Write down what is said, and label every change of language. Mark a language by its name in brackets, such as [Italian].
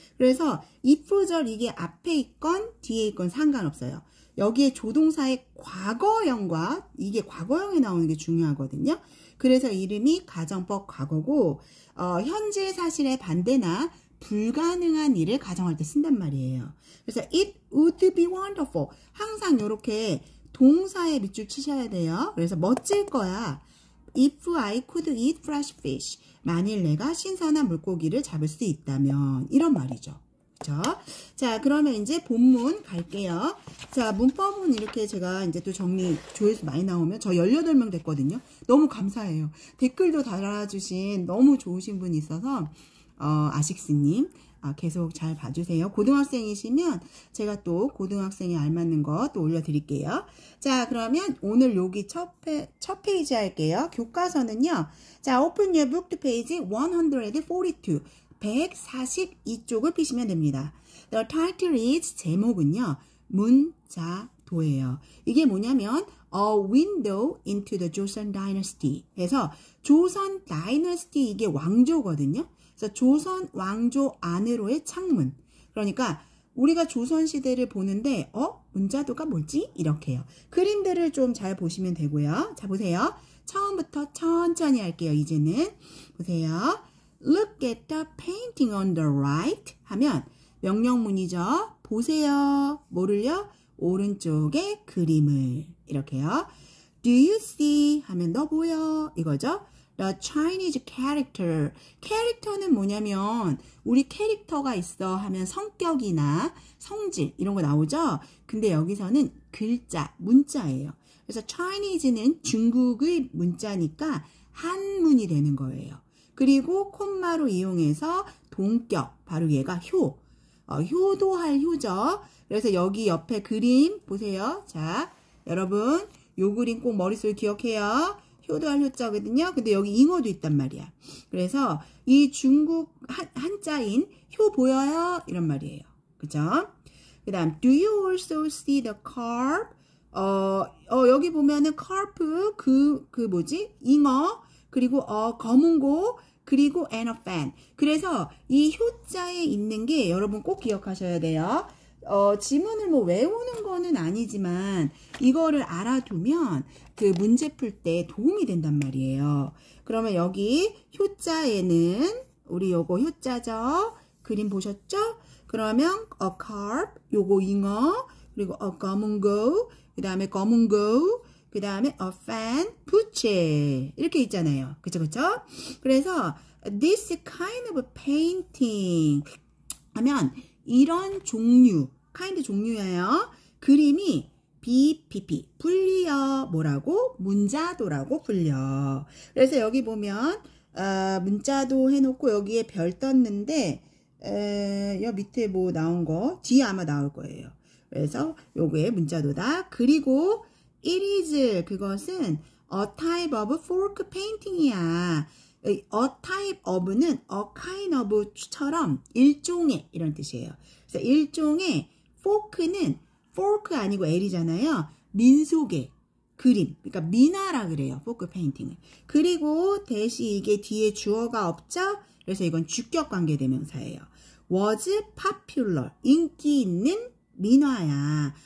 [Korean] 그래서 if절 이게 앞에 있건 뒤에 있건 상관없어요. 여기에 조동사의 과거형과 이게 과거형에 나오는 게 중요하거든요. 그래서 이름이 가정법 과거고 현재 사실의 반대나 불가능한 일을 가정할 때 쓴단 말이에요. 그래서 [English] it would be wonderful. [Korean] 항상 이렇게 동사에 밑줄 치셔야 돼요. 그래서 멋질 거야. [English] If I could eat fresh fish. [Korean] 만일 내가 신선한 물고기를 잡을 수 있다면. 이런 말이죠. 그쵸? 자, 그러면 이제 본문 갈게요. 자, 문법은 이렇게 제가 이제 또 정리, 조회수 많이 나오면 저 18명 됐거든요. 너무 감사해요. 댓글도 달아주신 너무 좋으신 분이 있어서, 아식스님. 계속 잘 봐주세요. 고등학생이시면 제가 또 고등학생에 알맞는 거 또 올려드릴게요. 자, 그러면 오늘 여기 첫 페이지 할게요. 교과서는요. 자, [English] open your book to page 142. [Korean] 142쪽을 피시면 됩니다. [English] The title is [Korean] 제목은요. 문자도예요. 이게 뭐냐면 [English] A window into the Joseon Dynasty [Korean] 해서 조선 다이너스티 이게 왕조거든요. 그래서 조선 왕조 안으로의 창문. 그러니까 우리가 조선 시대를 보는데 문자도가 뭐지? 이렇게요. 그림들을 좀 잘 보시면 되고요. 자, 보세요. 처음부터 천천히 할게요. 이제는 보세요. [English] Look at the painting on the right [Korean] 하면 명령문이죠. 보세요. 뭐를요? 오른쪽에 그림을. 이렇게요. [English] Do you see? [Korean] 하면 너 보여. 이거죠. [English] The Chinese character. [Korean] 캐릭터는 뭐냐면 우리 캐릭터가 있어 하면 성격이나 성질 이런 거 나오죠. 근데 여기서는 글자, 문자예요. 그래서 Chinese는 중국의 문자니까 한문이 되는 거예요. 그리고 콤마로 이용해서 동격, 바로 얘가 효. 효도할 효죠. 그래서 여기 옆에 그림 보세요. 자, 여러분 요 그림 꼭 머릿속에 기억해요. 효도할 효자거든요. 근데 여기 잉어도 있단 말이야. 그래서 이 중국 한자인 효 보여요? 이런 말이에요. 그죠? [English] 그 다음 Do you also see the carp? [Korean] 여기 보면은 carp 그 뭐지? 잉어 그리고 검은고 그리고 [English] and a fan. [Korean] 그래서 이 효자에 있는 게 여러분 꼭 기억하셔야 돼요. 지문을 뭐 외우는 거는 아니지만 이거를 알아두면 그 문제 풀 때 도움이 된단 말이에요. 그러면 여기 효자에는 우리 요거 효자죠. 그림 보셨죠? 그러면 a carp 요거 잉어, 그리고 a 검은 고, 그 다음에 검은 고, 그 다음에 a fan 부채 이렇게 있잖아요. 그쵸 그쵸? 그래서 [English] this kind of painting [Korean] 하면 이런 종류, kind 종류예요. 그림이 BPP 불리어 뭐라고? 문자도라고 불려. 그래서 여기 보면 문자도 해놓고 여기에 별 떴는데 여 밑에 뭐 나온 거 뒤에 아마 나올 거예요. 그래서 요게 문자도다. 그리고 [English] it is [Korean] 그것은 [English] a type of fork painting이야. [Korean] a type of는 a kind of처럼 일종의 이런 뜻이에요. 그래서 일종의 fork는 fork 아니고 L이잖아요. 민속의 그림, 그러니까 민화라 그래요. fork painting을. 그리고 대시 이게 뒤에 주어가 없죠? 그래서 이건 주격 관계 대명사예요. [English] was popular, [Korean] 인기 있는 민화야.